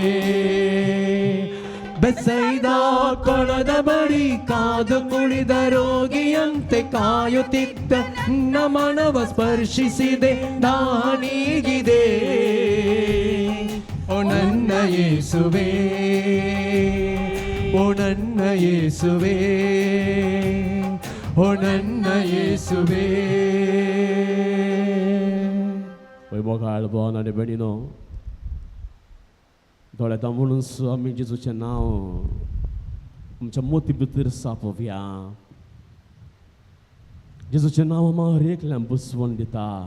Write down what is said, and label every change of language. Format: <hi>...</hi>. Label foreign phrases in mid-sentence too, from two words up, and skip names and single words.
<kn>ಬೆಸೈದ ಕೊಳದ ಬಳಿ ಕಾದು ಕುಳಿದ ರೋಗಿಯಂತೆ ಕಾಯುತ್ತಿದ್ದ ನನ್ನ ಮನವ ಸ್ಪರ್ಶಿಸಿದೆ, ದಾಹ ನೀಗಿದೆ ಓ ನನ್ನ ಯೇಸುವೇ. ಓ ನನ್ನ ಯೇಸುವೇ, ಓ ನನ್ನ ಯೇಸುವೇ.</kn> <kok>वैभोगाळ भावान आनी भयणीनो, दोळ्यां म्हणून आमी जेजूचें नांव आमच्या मोती भितर सापोवया. जेजूचें नांव आमकां हर एकल्याक बुसवण दिता.</kok>